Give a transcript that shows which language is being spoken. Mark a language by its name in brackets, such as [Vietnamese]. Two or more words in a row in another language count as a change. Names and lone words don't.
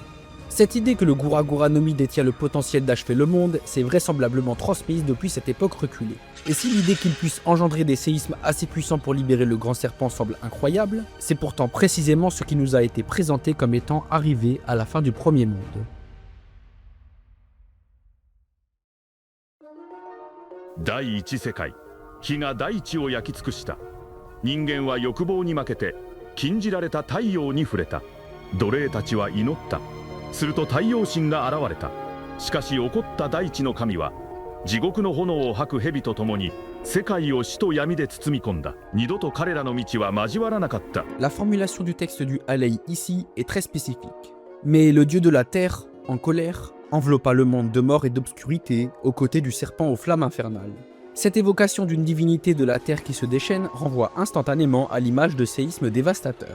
[French] Cette idée que le Guragura no Mi détient le potentiel d'achever le monde s'est vraisemblablement transmise depuis cette époque reculée. Et si l'idée qu'il puisse engendrer des séismes assez puissants pour libérer le grand serpent semble incroyable, c'est pourtant précisément ce qui nous a été présenté comme étant arrivé à la fin du premier monde. [Japanese] 第一世界、火が大地を焼き尽くした。人間は欲望に負けて禁じられた太陽に触れた。奴隷たちは祈った。すると太陽神が現れた。しかし怒った大地の神は地獄の炎を吐く蛇と共に世界を死と闇で包み込んだ。二度と彼らの道は交わらなかった。 [French] La formulation du texte du Alley ici est très spécifique. Mais le dieu de la terre, en colère, enveloppa le monde de mort et d'obscurité aux côtés du serpent aux flammes infernales. Cette évocation d'une divinité de la terre qui se déchaîne renvoie instantanément à l'image de séismes dévastateurs.